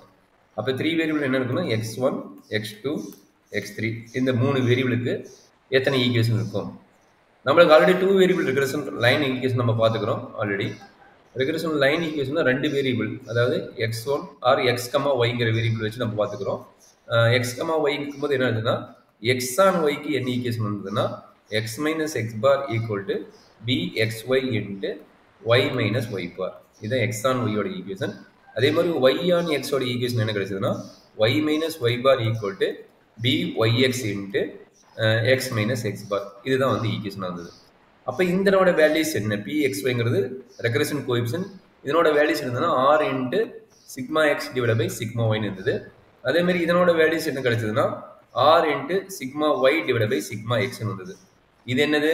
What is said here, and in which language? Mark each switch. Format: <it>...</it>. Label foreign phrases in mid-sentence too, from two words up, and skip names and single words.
<ta>அப்போ 3 வேரியபிள் என்ன இருக்குன்னா x1, x2, x3 இந்த 3 வேரியபிளுக்கு எத்தனை ஈக்குவேஷன் இருக்கும்? நம்மளுக்கு</ta> <en>already 2 variable regression line equation</en> <ta>நம்ம பார்த்துக்கிறோம் ஆல்ரெடி.</ta> <en>regression line equation 2 variable,</en> <ta>அதாவது x1 ஆர் x, yங்கிற வேரியபிள் வச்சு நம்ம பார்த்துக்கிறோம். x, y இருக்கும்போது என்ன ஆகுதுன்னா</ta> <en>x on y</en> <ta>க்கு என்ன ஈக்குவேஷன் வந்ததுன்னா</ta> <en>x minus x bar equal to bxy into y minus y bar.</en> <ta>இதுதான்</ta> <en>x on y</en> <ta>ஓட ஈக்குவேஷன். அதே மாதிரி</ta> <en>y on x</en> <ta>ஓட ஈக்குவேஷன் என்ன கிடைச்சதுன்னா</ta> <en>y minus y bar equal to byx into x minus x bar.</en> <ta>இதுதான் வந்து ஈக்குவேஷன் வந்தது. அப்போ இதனோட வேல்யூஸ் என்ன? pxyங்கிறது</ta> <en>regression coefficient.</en> <ta>இதனோட வேல்யூஸ் இருந்ததுன்னா</ta> <en>r into sigma x divide by sigma y</en> <ta>இருந்தது. அதே மாதிரி இதனோட வேல்யூஸ் என்ன கிடைச்சதுன்னா</ta> <en>r into sigma y divide by sigma x</en> <ta>வந்தது. இது என்னது?</ta>